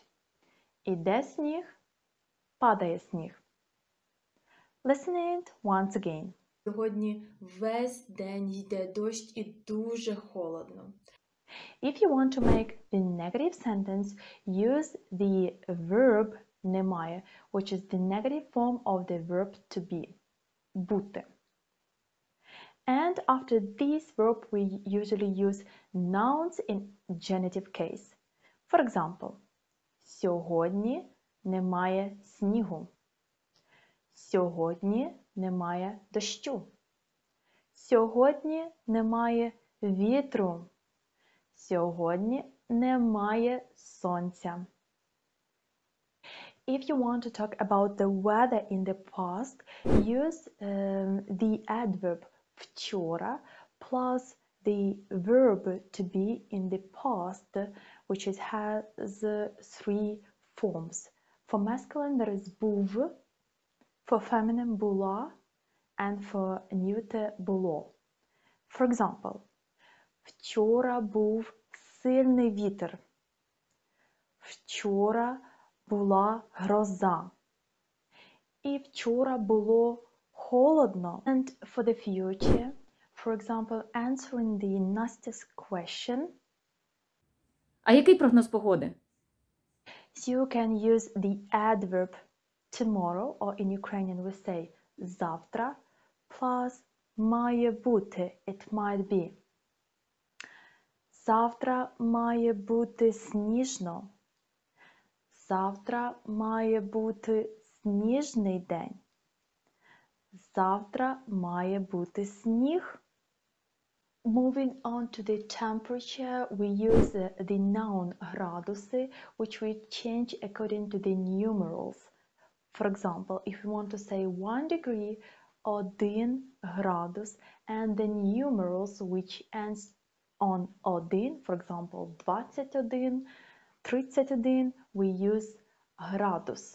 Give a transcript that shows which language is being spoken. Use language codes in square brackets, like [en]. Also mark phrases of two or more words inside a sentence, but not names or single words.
[uk] Іде сніг, падає сніг. [en] Listen it once again. [uk] Сьогодні весь день йде дощ і дуже холодно. [en] If you want to make the negative sentence, use the verb немає, which is the negative form of the verb to be, бути. And after this verb, we usually use nouns in genitive case. For example, [uk] сьогодні немає снігу. Сьогодні немає дощу. Сьогодні немає вітру. Сьогодні немає сонця. [en] If you want to talk about the weather in the past, use the adverb вчора plus the verb to be in the past, which has three forms. For masculine, there is був, for feminine, була, and for neuter, було. For example, [uk] вчора був сильний вітер. Вчора була гроза. І вчора було холодно. [en] And for the future, for example, answering the Nastya's question, [uk] А який прогноз погоди? [en] you can use the adverb tomorrow, or in Ukrainian we say завтра, plus [uk] має бути, [en] it might be. [uk] Завтра має бути сніжно. Завтра має бути сніжний день. Завтра має бути сніг. [en] Moving on to the temperature, we use the noun градуси, which we change according to the numerals. For example, if we want to say 1 degree, 1 градус, and the numerals which ends on 1, for example, 21, 31, we use градус.